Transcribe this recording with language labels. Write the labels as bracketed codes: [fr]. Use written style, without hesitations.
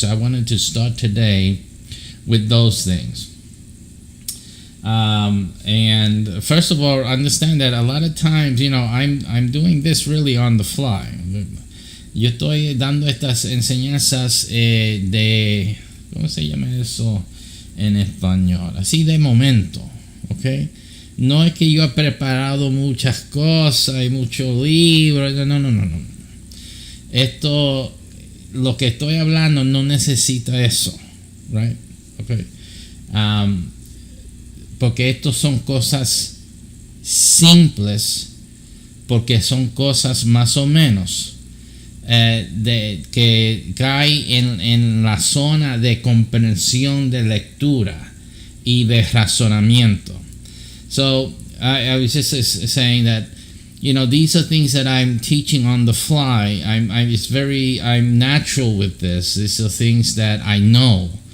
[en] So I wanted to start today with those things. And first of all, understand that a lot of times, I'm doing this really on the fly. [es] Yo estoy dando estas enseñanzas de, ¿cómo se llama eso en español? Así de momento, ¿ok? No es que yo he preparado muchas cosas y muchos libros, no. Esto, lo que estoy hablando no necesita eso, right? Okay. Porque estos son cosas simples, porque son cosas más o menos que caen en la zona de comprensión de lectura y de razonamiento. [en] So I was just saying that, these are things that I'm teaching on the fly. I'm natural with this. These are things that I know.